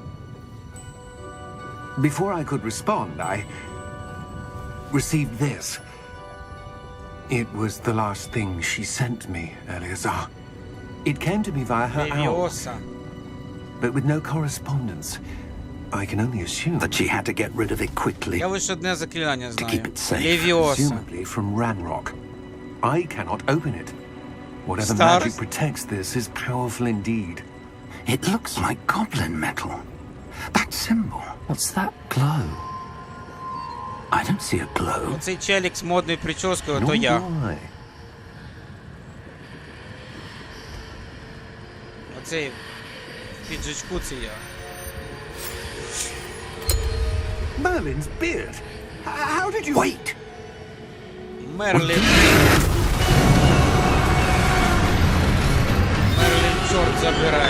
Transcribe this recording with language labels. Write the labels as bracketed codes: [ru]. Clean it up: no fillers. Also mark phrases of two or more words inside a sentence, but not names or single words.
[en] Before I could respond, I received this. It was the last thing she sent me, Eleazar. It came to me via her owl, [uk] Левіоса. [en] but with no correspondence. I can only assume that she had to get rid of it quickly. [uk] Я лише одне заклинання [en] To [uk] знаю. [en] keep it safe. [uk] Левіоса. [en] presumably from Ranrock. I cannot open it. Whatever Stars? magic protects this is powerful indeed. It looks like goblin metal. That symbol. What's that glow? I don't see a glow. [uk] Оцей челік з модною прическою, то [en] Nor [uk] я. [en] do I. [uk] Оцей в піджачку це я. [en] Merlin's beard. How did you... Wait! [uk] Мерлін. Мерлін, чорт забирай.